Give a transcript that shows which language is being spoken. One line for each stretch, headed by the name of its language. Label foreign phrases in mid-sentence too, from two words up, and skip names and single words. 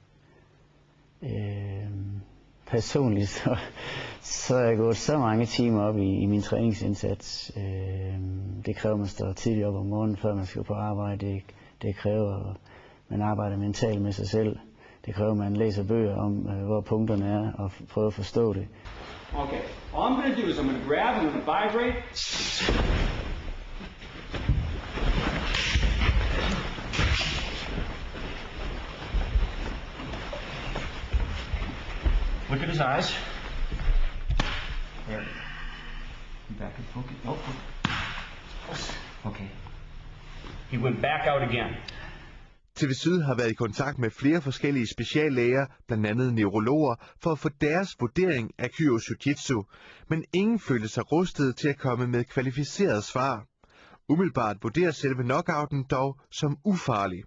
Danish: Personligt så er jeg gået så mange timer op i min træningsindsats. Det kræver, at man står tidligt op om morgenen, før man skal på arbejde. Det kræver, at man arbejder mentalt med sig selv. Det kræver, at man læser bøger om, hvor punkterne er, og prøver at forstå det.
English: Okay, all I'm going to do is I'm going to grab, I'm going to vibrate. Look at his eyes. There. Back and focus. Oh, okay. He went back out again.
Danish: TV Syd har været i kontakt med flere forskellige speciallæger, blandt andet neurologer, for at få deres vurdering af Kyoshi Jiu-Jitsu, men ingen følte sig rustet til at komme med kvalificerede svar. Umiddelbart vurderer selve knockouten dog som ufarlig.